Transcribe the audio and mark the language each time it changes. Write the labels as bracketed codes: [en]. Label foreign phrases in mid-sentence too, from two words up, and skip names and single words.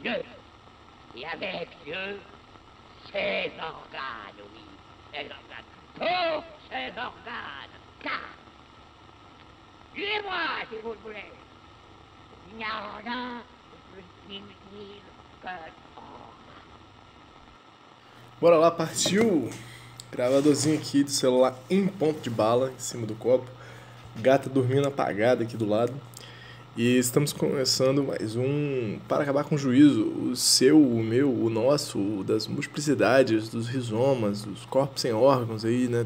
[fr] Dieu, et avec Dieu, ses organes, oui, ses organes, tous ses organes, car, tuez-moi si vous le voulez, il n'y a rien de plus inutile que l'organe. [pt] Bora lá, partiu! Gravadorzinho aqui do celular em ponto de bala, em cima do copo. Gata dormindo apagada aqui do lado. E estamos começando mais um Para Acabar com o Juízo. O seu, o meu, o nosso, o das multiplicidades, dos rizomas, dos corpos sem órgãos aí, né?